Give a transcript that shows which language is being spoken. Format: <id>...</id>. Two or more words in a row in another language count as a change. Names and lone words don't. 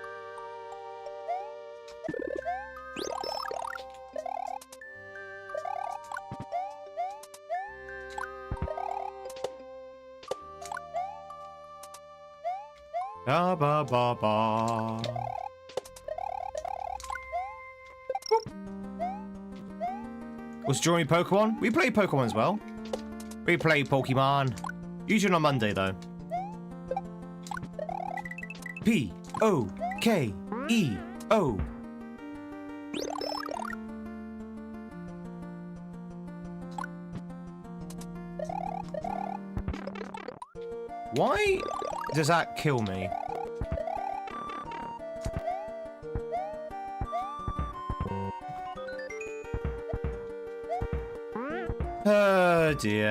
<en>Ba ba ba ba. Was drawing Pokemon? We play Pokemon as well. We play Pokemon. Usually on Monday, though. P-O-K-E-O. Why does that kill me? Oh dear.</en>